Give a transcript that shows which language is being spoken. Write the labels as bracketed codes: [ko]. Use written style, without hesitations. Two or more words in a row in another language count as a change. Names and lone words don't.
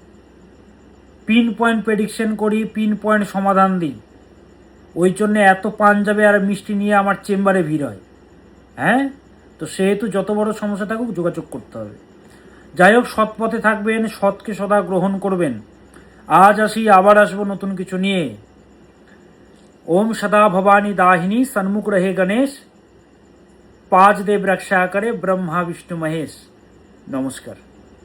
[bn] পিন পয়েন্ট প্রেডিকশন করি, পিন পয়েন্ট সমাধান দিই। ওই জন্য এত পাঞ্জাবে আর মিষ্টি নিয়ে আমার চেম্বারে ভিড় হয়। হ্যাঁ, তো সেহেতু যত বড় সমস্যা থাকুক যোগাযোগ করতে হবে। যাই হোক, সৎ পথে থাকবেন, সৎকে সদা গ্রহণ করবেন। আজ আসি, আবার আসবো নতুন কিছু নিয়ে। [hi] ओम सदा भवानी दाहिनी सन्मुख रहे गणेश, 5 देव रक्षा करे ब्रह्मा विष्णु महेश। नमस्कार।